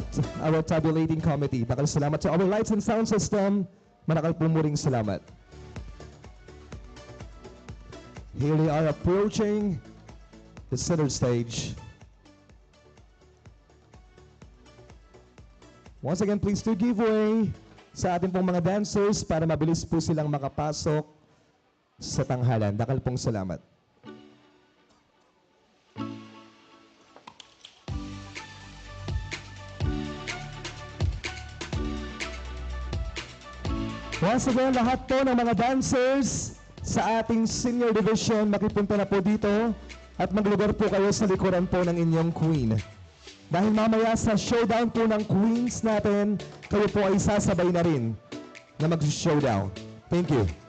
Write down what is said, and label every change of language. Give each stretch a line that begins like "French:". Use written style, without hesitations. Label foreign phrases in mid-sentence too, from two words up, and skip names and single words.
English: Our tabulating committee,
Pampanga: dakal salamat
English: to our lights and sound system.
Pampanga: Manakal pumuring salamat.
English: Here they are approaching the center stage. Once again, please do give way
Filipino: sa ating pong mga dancers para mabilis po silang makapasok sa tanghalan.
Pampanga: Dakal pong salamat.
English: Once again,
Filipino: lahat po ng mga dancers sa ating
English: senior division,
Filipino: makipunta na po dito at maglugar po kayo sa likuran po ng inyong queen. Dahil mamaya sa showdown po ng queens natin, kayo po ay sasabay na rin na mag-showdown.
English: Thank you.